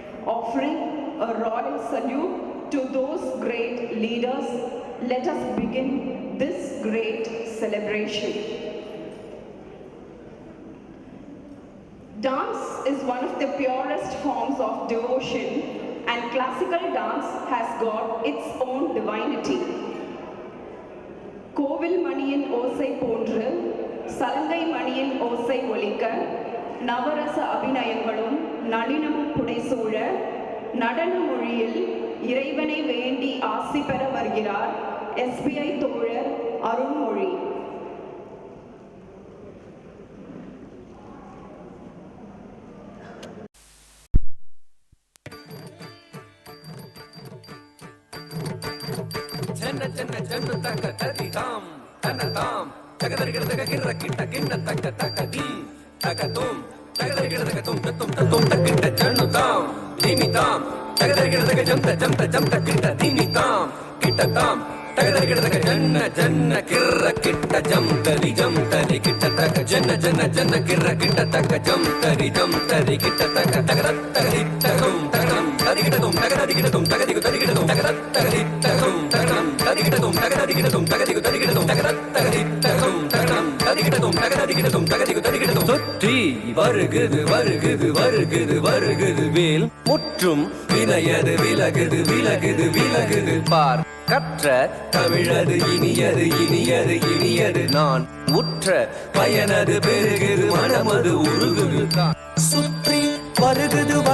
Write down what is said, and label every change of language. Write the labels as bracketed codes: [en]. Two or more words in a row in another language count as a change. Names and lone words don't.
[en] Offering a royal salute to those great leaders, let us begin this great celebration. Dance is one of the purest forms of devotion, and classical dance has got its own divinity. [ta] கோவில் மணியின் ஓசை போன்று, சலங்கை மணியின் ஓசை ஒலிக்க, நவரச அபிநயங்களும், நாடினம் புதேசுல, நடன முறையில், இறைவனே வேண்டி ஆசி பெற வருகிறார், SBI Thorer, Arun Mori. Janna taka tadi tam, tana tam, taka dari kita taka kira kita kinda taka taka dim, taka tum, taka dari kita taka tum taka kita jannu tam, dimi tam, taka dari kita taka jamta kita dimi tam, kita tam, taka dari kita taka janna kira kita jamtari kita taka janna kira kita taka jamtari kita taka taka tum tadi kita tum taka tadi kita tum taka diku tadi kita tum taka tadi tum taka tadi kita tum taka tadi kita tum taka diku tadi kita tum taka tadi tum tadi kita tum taka diku tadi kita tum சுற்றி வருகுது வேல் முற்றும் வினையது விலகுது பார் கற்ற தமிழது இனியது நான் உற்ற பயனது பெருகுது மனமது உருகுது சுற்றி வருகுது